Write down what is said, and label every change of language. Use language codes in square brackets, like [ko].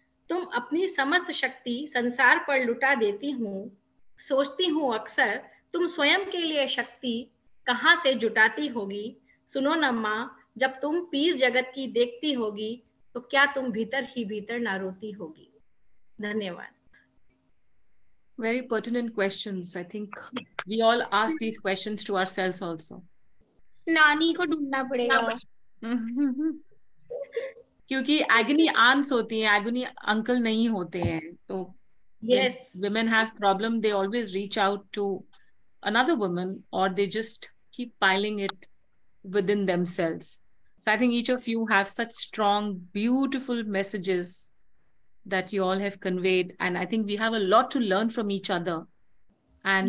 [hi] तुम अपनी समस्त शक्ति संसार पर लुटा देती हूँ। सोचती हूँ अक्सर तुम स्वयं के लिए शक्ति कहाँ से जुटाती होगी। सुनो न माँ, जब तुम पीर जगत की देखती होगी तो क्या तुम भीतर ही भीतर ना रोती होगी? धन्यवाद। [en] Very pertinent questions. I think we all ask these questions to ourselves also. [hi] नानी को ढूंढना पड़ेगा क्योंकि एगनी आंट्स होती हैं, एगनी अंकल नहीं होते हैं, तो [en] Yes. when women have problem, they always reach out to another woman, or they just keep piling it within themselves. So I think each of you have such strong, beautiful messages that you all have conveyed, and I think we have a lot to learn from each other, and